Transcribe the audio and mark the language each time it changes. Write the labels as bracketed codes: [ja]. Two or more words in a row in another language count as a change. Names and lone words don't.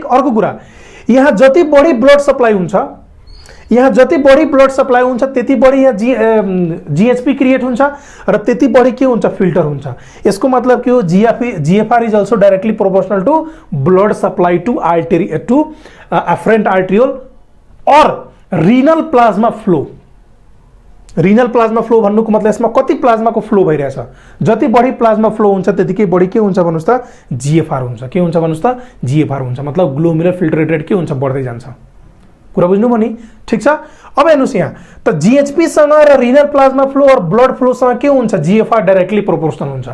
[ne] अर्को कुरा यहाँ जति बढी [en] blood supply [ne] हुन्छ, यहाँ जति बढी [en] blood supply [ne] हुन्छ त्यति बढी यहाँ GHP क्रिएट हुन्छ र त्यति बढी के हुन्छ फिल्टर हुन्छ। यसको मतलब के हो [en] GFR is also directly proportional to blood supply to afferent arteriole and renal plasma flow. renal plasma flow [ne] भन्नुको मतलब यसमा कति प्लाज्माको फ्लो भइरहेछ, जति बढी [en] plasma flow [ne] हुन्छ त्यतिकै बढी के हुन्छ भन्नुस् त GFR हुन्छ। के हुन्छ भन्नुस् त GFR हुन्छ, मतलब [en] glomerular filtrate rate [ne] के हुन्छ बढ्दै जान्छ। कुरा बुझ्नु पनि, ठीक छ। अब हेर्नुस् यहाँ त GHP सँग र [en] renal plasma flow and blood flow [ne] सँग के हुन्छ GFR [en] directly proportional [ne] हुन्छ।